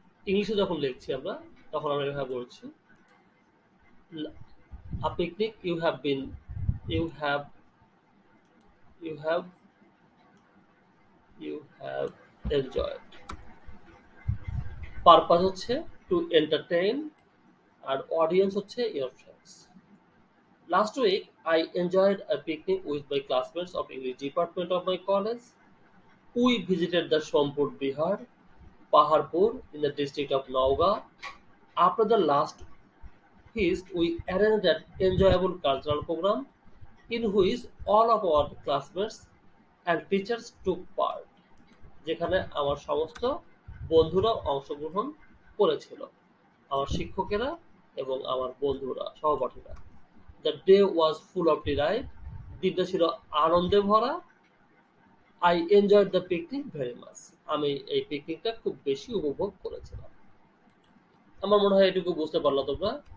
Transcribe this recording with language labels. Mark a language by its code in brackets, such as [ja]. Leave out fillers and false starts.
[bn] ইংলিশে যখন লিখছি আমরা, তখন আমরা এভাবে বলছি, [en] A picnic you have you have you have enjoyed. [bn] Purpose হচ্ছে [en] to entertain, [bn] আর অডিয়েন্স হচ্ছে [en] Your friends. Last week, I enjoyed a picnic with my classmates of English department of my college. We visited the Sompur Bihar, Paharpur in the district of Nauga. After the last feast, we arranged an enjoyable cultural program in which all of our classmates and teachers took part, [bn] যেখানে আমার সমস্ত বন্ধুরা অংশগ্রহণ করেছিল, আমার শিক্ষকেরা এবং আমার বন্ধুরা, সহপাঠীরা। [en] the day was full of delight, [bn] দিনটা ছিল আনন্দে ভরা। [en] I enjoyed the picnic very much, [bn] আমি এই পিকনিকটা খুব বেশি উপভোগ করেছিলাম। আমার মনে হয় এটুকু বুঝতে পারলো তোমরা।